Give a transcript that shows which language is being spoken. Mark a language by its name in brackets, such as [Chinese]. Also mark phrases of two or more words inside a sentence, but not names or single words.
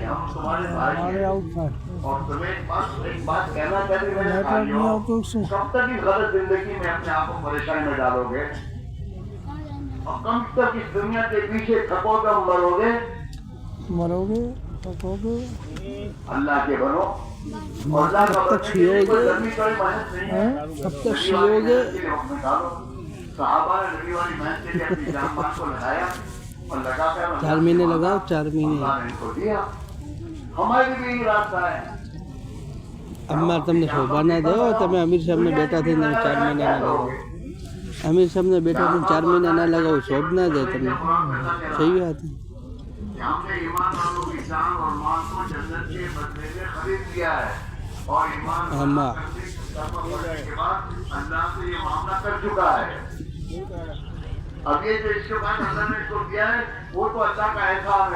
[Urdu] ہم تمہارے بھائی ہیں اور تمہیں ایک بات کہنا چاہیے میرے بھائیوں، کب تک اس غلط زندگی میں اپنے آپ کو پریشانی میں ڈالو گے اور کب تک اس دنیا کے پیچھے تھکو گے مرو گے اللہ کے بنو. اور اللہ کا لمبی چوڑی محنت نہیں ہے. کب تک سیو گے. صحابہ نے نبی والی محنت کے لیے اپنی جان مال کو لگایا اور لگا کر 4 مہینے لگاؤ 4 مہینے اللہ نے ان کو دیا. ہمارے بھی یہی راستہ ہے. [Gujarati] અમારે તમને શોભા ના દો. તમે અમીર સાહેબને બેઠા થઈને 4 મહિના ના લગાવો. અમીર સાહેબને બેઠા થઈને 4 મહિના ના લગાવો. શોભ ના દે તમને. [Urdu] صحیح بات ہے. ہم نے ایمان والوں کی جان اور مال کو جنت کے بدلے میں خرید لیا ہے اور ایمان کے بعد اللہ سے یہ معاملہ کر چکا ہے. اب یہ جو اس کے بعد اللہ نے اس کو دیا ہے وہ تو اللہ کا احسان ہے.